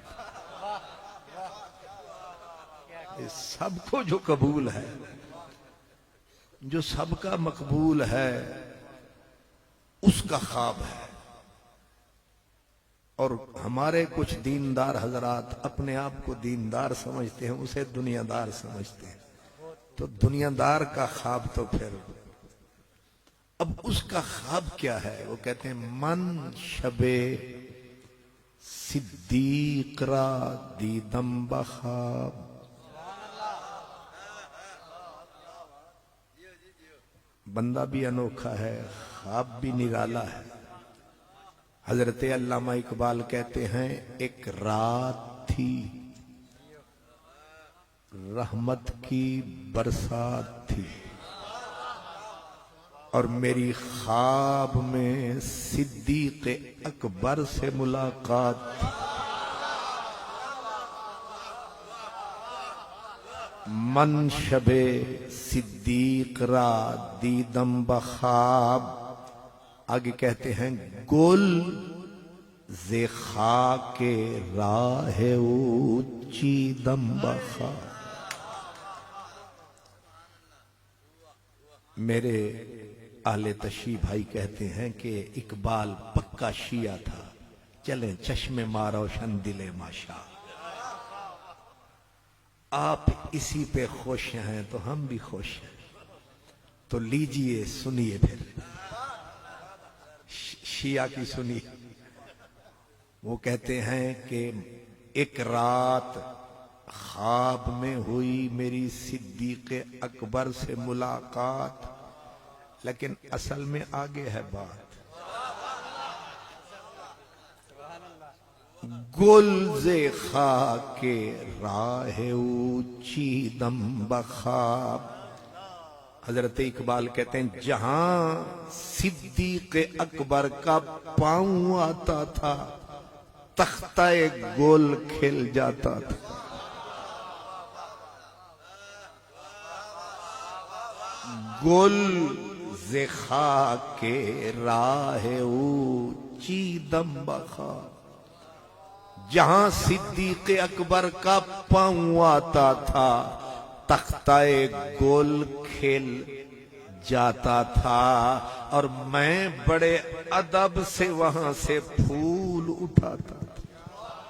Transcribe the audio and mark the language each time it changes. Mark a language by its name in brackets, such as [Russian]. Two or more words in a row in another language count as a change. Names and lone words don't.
[Urdu] سب کو جو قبول ہے، جو سب کا مقبول ہے، اس کا خواب ہے۔ اور ہمارے کچھ دیندار حضرات اپنے آپ کو دیندار سمجھتے ہیں، اسے دنیا دار سمجھتے ہیں، تو دنیا دار کا خواب تو پھر، اب اس کا خواب کیا ہے؟ وہ کہتے ہیں [Persian] من شب صدیق را دیدم بخواب، [Urdu] بندہ بھی انوکھا ہے، خواب بھی نرالا ہے۔ حضرت علامہ اقبال کہتے ہیں ایک رات تھی، رحمت کی برسات تھی، اور میری خواب میں صدیق اکبر سے ملاقات تھی، [Persian] من شب صدیق را دیدم بخواب۔ [Urdu] آگے کہتے ہیں [Persian] گل ز خاک راہ اوچی دم بخواب۔ [Urdu] میرے اہل تشیع بھائی کہتے ہیں کہ اقبال پکا شیعہ تھا، چلیں [Persian] چشم ما روشن دل ماشا، [Urdu] آپ اسی پہ خوش ہیں تو ہم بھی خوش ہیں، تو لیجئے سنیے، پھر شیعہ کی سنیے۔ وہ کہتے ہیں کہ ایک رات خواب میں ہوئی میری صدیق اکبر سے ملاقات، لیکن اصل میں آگے ہے بات، [Persian] گل ز خاک راہ اوچی دم بخواب۔ [Urdu] حضرت اقبال کہتے ہیں جہاں صدیق اکبر کا پاؤں آتا تھا تختہ گل کھل جاتا تھا۔ [Persian] گل ز خاک راہ اوچی دم بخواب، [Urdu] جہاں صدیق اکبر کا پاؤں آتا تھا تختہ گل کھل جاتا تھا، اور میں بڑے ادب سے وہاں سے پھول اٹھاتا تھا۔